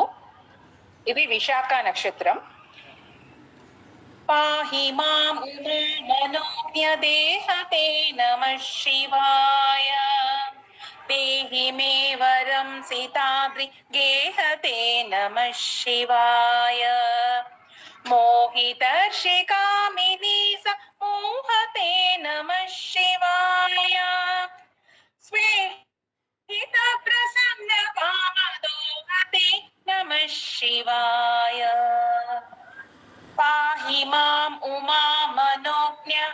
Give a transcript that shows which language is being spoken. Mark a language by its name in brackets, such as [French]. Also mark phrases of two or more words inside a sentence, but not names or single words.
[Telugu] ఇది విశాఖ నక్షత్రం. [Sanskrit] పాహి మాం మనోజ్ఞ దేహతే నమః శివాయ దేహి మే వరం సీతాద్రి గేహతే నమః శివాయ मोहितर्षिकामिनी समूहते नमः शिवाय स्वेहितप्रसन्नकामदोहते नमः शिवाय पाहि माम् उमा मनोज्ञ